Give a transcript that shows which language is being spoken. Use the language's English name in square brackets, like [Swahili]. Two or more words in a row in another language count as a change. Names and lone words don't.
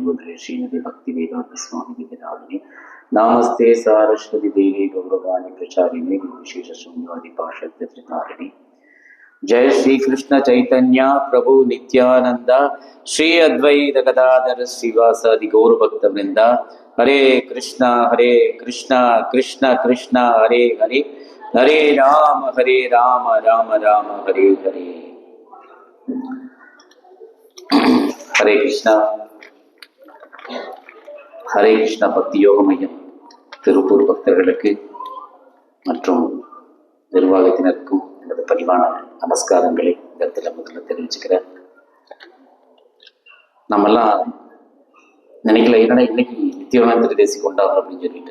[Sanskrit] भूतले श्रीमती भक्तिवेदान्त स्वामी दिनमणि नमस्ते सरस्वती देवी गौरवाणी प्रचारिणी विशेष शून्यादि पाश्चात्य त्रितारिणी जय श्री कृष्ण चैतन्य प्रभु नित्यानन्द श्री अद्वैत गदाधर श्रीवासादि गौर भक्त वृन्द हरे कृष्ण कृष्ण कृष्ण हरे हरे हरे राम राम राम हरे हरे हरे कृष्ण हरे कृष्ण भक्ति योग मयम् [Tamil] திருப்பூர் பக்தர்களுக்கு மற்றும் நிர்வாகத்தினருக்கும் எனது பணிவான நமஸ்காரங்களை இந்த இடத்துல முதல்ல தெரிவிச்சுக்கிறேன். நம்மெல்லாம் நினைக்கல என்னடா இன்னைக்கு நித்தியானந்த திரிதேசி கொண்டாடுறோம் அப்படின்னு சொல்லிட்டு.